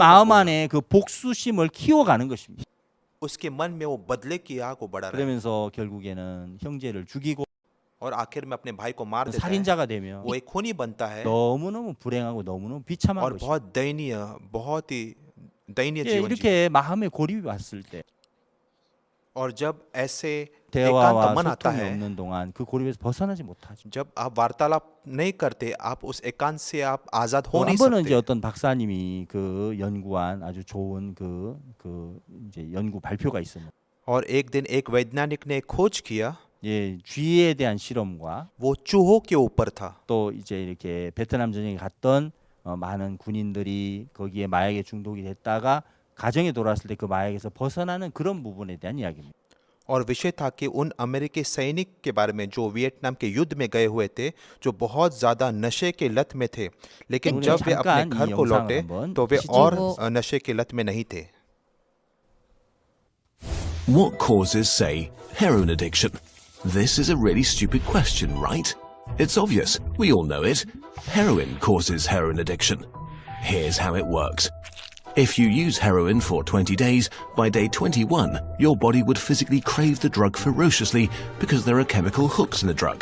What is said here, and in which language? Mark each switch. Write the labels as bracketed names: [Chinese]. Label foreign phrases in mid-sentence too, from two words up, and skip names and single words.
[Korean] 자기 [Hindi] किसी को मत [Korean] 마음 [Hindi] बोलना। [Korean] 안에 그 복수심을 키워가는 것입니다. [Hindi] उसके मन में वो बदले की आग वो बढ़ा रहा है [Korean] 그러면서 결국에는 형제를 죽이고 [Hindi] और आखिर में अपने भाई को मार देता है [Korean] 살인자가 되며 [Hindi] वो एक खूनी बनता है [Korean] 너무너무 불행하고 너무너무 비참한 [Hindi] और [Korean] 것이죠. [Hindi] बहुत दयनीय बहुत ही दयनीय [Korean] 예, [Hindi] जीवन जी [Korean] 이렇게 마음의 고립이 왔을 때 [Hindi] और जब ऐसे एकांत [Korean] 대화와 [Hindi] मन आता [Korean] 소통이 [Hindi] है [Korean] 없는 동안 그 고립에서 벗어나지 못하죠. [Hindi] जब आप वार्तालाप नहीं करते आप उस एकांत से आप आजाद हो [Korean] 한 [Hindi] नहीं [Korean] 번은 이제 [Hindi] सकते [Korean] 어떤 박사님이 그 연구한 아주 좋은 그 이제 연구 발표가 있었는데 [Hindi] और एक दिन एक वैज्ञानिक ने खोज किया [Korean] 예, 쥐에 대한 실험과 [Hindi] वो चूहों के ऊपर था [Korean] 또 이제 이렇게 베트남 전쟁에 갔던 많은 군인들이 거기에 마약에 중독이 됐다가 가정에 돌아왔을 때 그 마약에서 벗어나는 그런 부분에 대한 이야기입니다. [Hindi] और विषय था कि उन अमेरिकी सैनिक के बारे में जो वियतनाम के युद्ध में गए हुए थे जो बहुत ज्यादा नशे के लत में थे लेकिन उन्हें जब वे अपने [Korean] 잠깐 [Hindi] घर [Korean] 이 [Hindi] को [Korean] 영상을 [Hindi] लौटे [Korean] 한번 [Hindi] तो वे [Korean] 보시죠. [Hindi] और नशे के लत में नहीं थे [English] What causes, say, heroin addiction? This is a really stupid question, right? It's obvious. We all know it. Heroin causes heroin addiction. Here's how it works. If you use heroin for 20 days, by day 21, your body would physically crave the drug ferociously because there are chemical hooks in the drug.